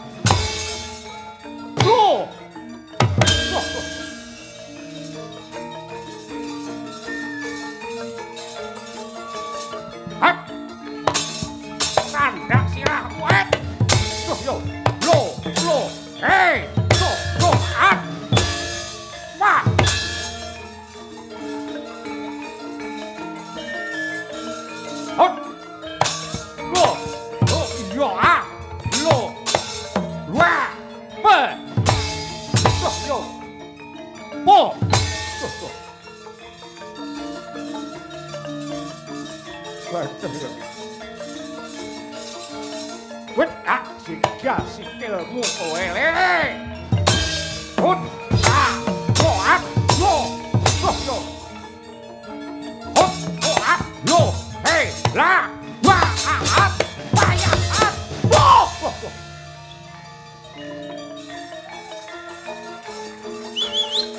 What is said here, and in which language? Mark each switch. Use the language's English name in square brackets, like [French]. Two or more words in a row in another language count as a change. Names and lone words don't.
[Javanese] Lo, hah? Tanda sirah, what? Lo, hey, lo, ah, wah. Hot! Lo! Lo! Yo! Ah! Lo! Wah! Pe! Yo! Yo! Po! Yo! Yo! Waduh ya. Wet! Ah! Siga sikilmu kowe le! Hut! Ah! Lo! Ah! Lo! Yo! Yo! Hut! Lo! Ah! Lo! Hei, lah, wah, payah, wah.